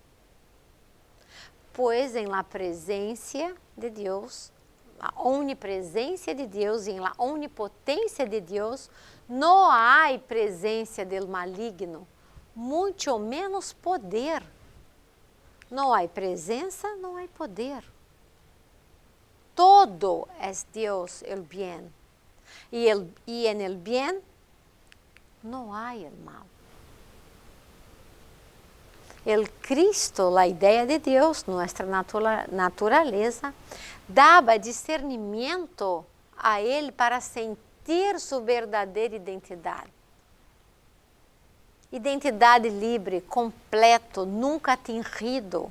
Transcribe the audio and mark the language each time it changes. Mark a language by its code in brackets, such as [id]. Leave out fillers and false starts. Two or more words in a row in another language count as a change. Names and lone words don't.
[pt] Pois [es] em la [pt] presença de Deus, a onipresença de Deus, [es] em la [pt] onipotência de Deus, não há presença do maligno, muito menos poder. Não há presença, não há poder. Todo é Deus [es] el bien. [pt] E [es] en el bien [pt] não há [es] el mal. [pt] El Cristo, a ideia de Deus, nossa natureza, dava discernimento a ele para sentir sua verdadeira identidade. Identidade livre, completo, nunca atingido.